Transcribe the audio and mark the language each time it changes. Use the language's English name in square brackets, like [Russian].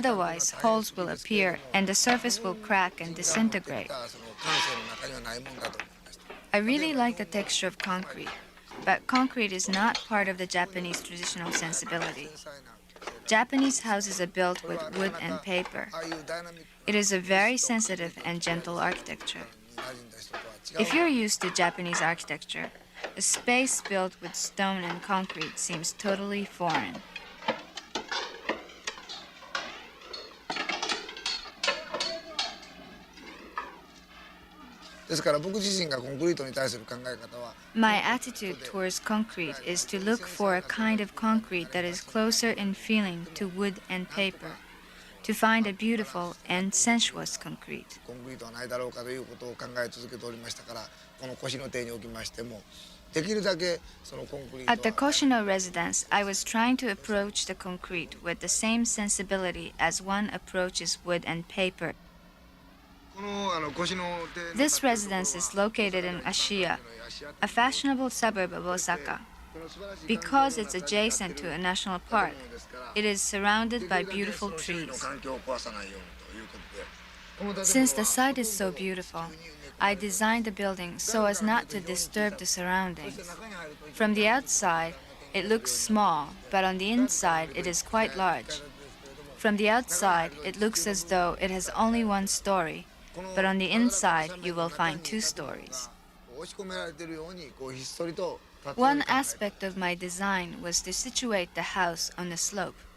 [English] Otherwise, holes will appear and the surface will crack and disintegrate. [Japanese] その感性の中にはないもんだと思いました。 [English] I really like the texture of concrete, but concrete is not part of the Japanese traditional sensibility. Japanese houses are built with wood and paper. [Japanese] ああいうダイナミック [English] It is a very sensitive and gentle architecture. [Japanese] に馴染んだ人とは違う。 [English] If you're used to Japanese architecture, a space built with stone and concrete seems totally foreign. [Japanese] ですから僕自身がコンクリートに対する考え方は [English] My attitude towards concrete is to look for a kind of concrete that is closer in feeling to wood and paper, to find a beautiful and sensuous concrete. [Japanese] コンクリートはないだろうかということを考え続けておりましたからこの腰の邸におきましてもできるだけそのコンクリート [English] At the Koshino residence, I was trying to approach the concrete with the same sensibility as one approaches wood and paper. [Japanese] この腰の邸の [English] This residence is located in Ashiya, a fashionable suburb of Osaka. Because it's adjacent to a national park, it is surrounded by beautiful trees. [Japanese] 環境を壊さないようにということで [English] Since the site is so beautiful, I designed the building so as not to disturb the surroundings. From the outside, it looks small, but on the inside, it is quite large. From the outside, it looks as though it has only one story, but on the inside, you will find two stories. [Japanese] 押し込められているようにこうひっそりと立っている [English] One aspect of my design was to situate the house on a slope.